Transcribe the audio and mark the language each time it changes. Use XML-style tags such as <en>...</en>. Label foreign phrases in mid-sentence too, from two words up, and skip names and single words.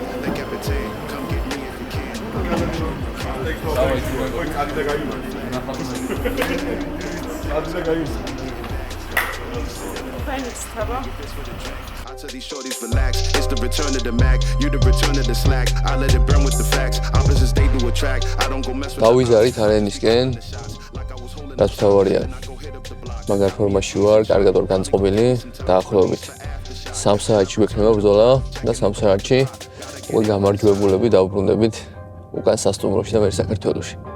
<en>The captain, come get me if you can. I tell these shorties relax, it's the return of the Mac, you the return of the slack. I let it burn with the facts, opposites they do attract. I don't go mess with</en> <ka>დავიზარით არენისკენ, რაც თავარია. მაგარ ფორმაში ვარ, კარგად ვარ განწყობილი, დაახლოებით 3 საათში ვექნება ბრძოლა და 3 საათში უკვე გამარჯვებულები დავბრუნდებით უკან სასტუმროში და მე საქართველოში.</ka>